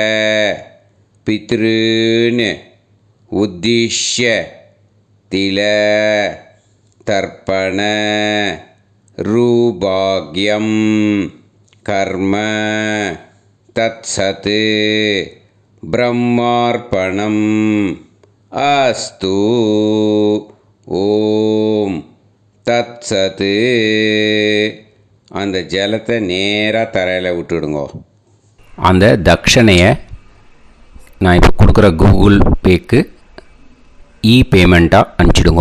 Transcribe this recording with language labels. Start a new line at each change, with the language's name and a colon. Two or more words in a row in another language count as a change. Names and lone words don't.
Sanskrit: पितॄन् उद्दिश्य तिल तर्पण रूभाग्यं कर्म तत्सत् ब्रह्मार्पणम् अस्तु ओम् तत्सत्.
Tamil: அந்த ஜலத்தை நேராக தரையில் விட்டுடுங்கோ. அந்த தட்சணையை நான் இப்போ கொடுக்குற கூகுள் பேக்கு பேமெண்ட்டாக அனுப்பிச்சிடுங்கோ.